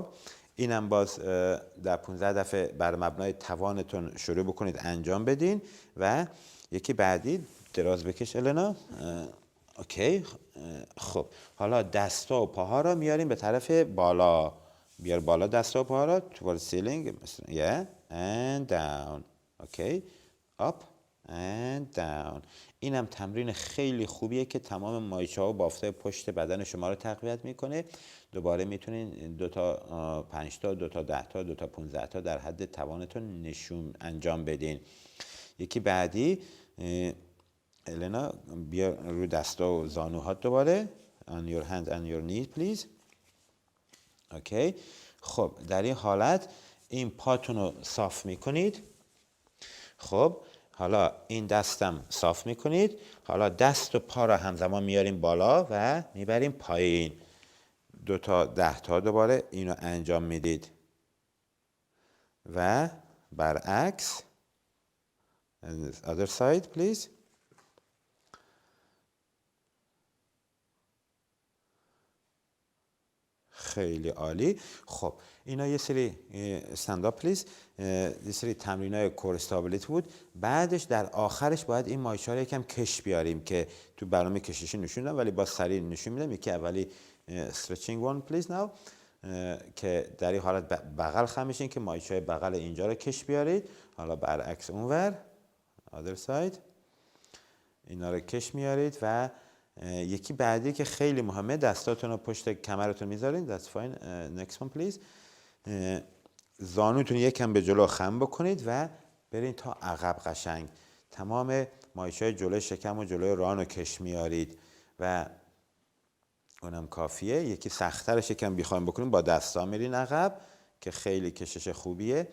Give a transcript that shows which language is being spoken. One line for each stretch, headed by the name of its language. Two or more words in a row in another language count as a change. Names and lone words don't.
Persian: اینم باز در 15 دفعه بر مبنای توانتون شروع بکنید انجام بدین. و یکی بعدی، دراز بکش النا. اوکی. خب حالا دستا و پاها را میاریم به طرف بالا. بیار بالا دستا و پاها را
English: toward ceiling. yeah and down.
Persian: اوکی.
English: up and down.
Persian: اینم تمرین خیلی خوبیه که تمام مایچه ها و بافت‌های پشت بدن شما رو تقویت میکنه. دوباره میتونین 2 تا 5 تا 2 تا 10 تا 2 تا 15 تا در حد توانتون نشون انجام بدین. یکی بعدی، النا بیا رو دستا و زانوهات دوباره.
English: on your hands and your knees please.
Persian: اوکی. خب در این حالت این پاتون رو صاف میکنید. خب حالا این دستم صاف میکنید. حالا دست و پا را همزمان میاریم بالا و میبریم پایین. 2 تا 10 تا دوباره اینو انجام میدید. و برعکس.
English: other side please.
Persian: خیلی عالی. خب اینا یه سری
English: stand up please.
Persian: یه سری تمرینای
English: core stability
Persian: بود. بعدش در آخرش باید این مایچه رو یکم کش بیاریم که تو برنامه کششی نشون دادم ولی با سریع نشون میدم. یکی اولی
English: stretching one please now
Persian: که در این حالت بغل خم میشین که مایچه بغل اینجا رو کش بیارید. حالا برعکس اونور
English: other side
Persian: اینا رو کش میارید. و یکی بعدی که خیلی مهمه، دستاتون رو پشت کمرتون میذارین.
English: That's fine. Next one please.
Persian: زانوتون یکم به جلو خم بکنید و برین تا عقب قشنگ. تمام مایچه‌های جلوی شکم و جلوی ران رو کش میارید و اونم کافیه. یکی سخت‌ترش یکم بخوایم بکنیم با دستا میرین عقب که خیلی کشش خوبیه.